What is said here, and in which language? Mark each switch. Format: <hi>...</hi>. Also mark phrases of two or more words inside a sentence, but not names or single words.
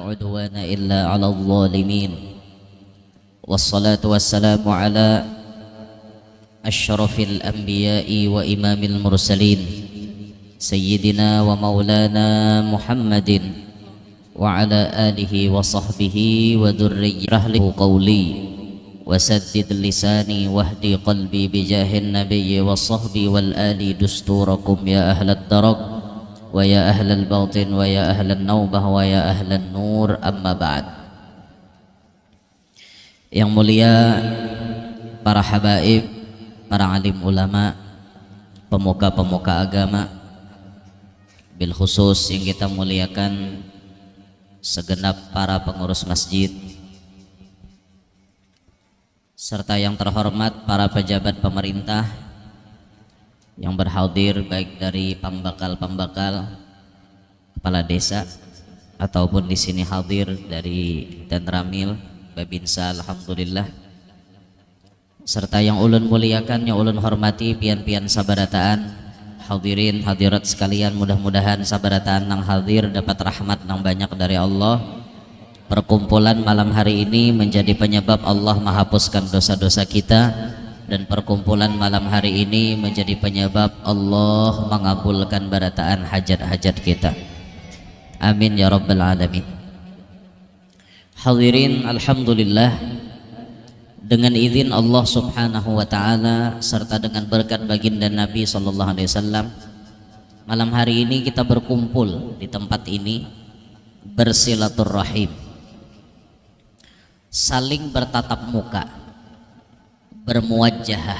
<ar>عدوان إلا على الظالمين والصلاة والسلام على أشرف الأنبياء وإمام المرسلين سيدنا ومولانا محمد وعلى آله وصحبه وذريته قولي وسدد لساني واهدي قلبي بجاه النبي والصحب والآل دستوركم يا أهل الدرك ويا أهل الباطن ويا أهل النوبة ويا أهل النور. أما بعد.</ar> <id>Yang mulia para habaib, para alim ulama, pemuka-pemuka agama,</id> <ar>بالخصوص</ar> <id>yang kita muliakan segenap para pengurus masjid, serta yang terhormat para pejabat pemerintah yang berhadir baik dari pembakal-pembakal, kepala desa, ataupun di sini hadir dari Danramil, Babinsa, alhamdulillah, serta</id> <bjn>yang ulun muliakan, yang ulun hormati, pian-pian sabarataan,</bjn> <id>hadirin hadirat sekalian,</id> <bjn>mudah-mudahan sabarataan nang hadir dapat rahmat nang banyak</bjn> <id>dari Allah. Perkumpulan malam hari ini menjadi penyebab Allah menghapuskan dosa-dosa kita, dan perkumpulan malam hari ini menjadi penyebab Allah mengabulkan barataan hajat-hajat kita.</id> <ar>آمين يا رب العالمين.</ar> <id>Hadirin, alhamdulillah, dengan izin Allah</id> <ar>سبحانه وتعالى</ar> <id>serta dengan berkat baginda Nabi</id> <ar>صلى الله عليه وسلم,</ar> <id>malam hari ini kita berkumpul di tempat ini bersilaturrahim, saling bertatap muka, bermuwajjahah.</id>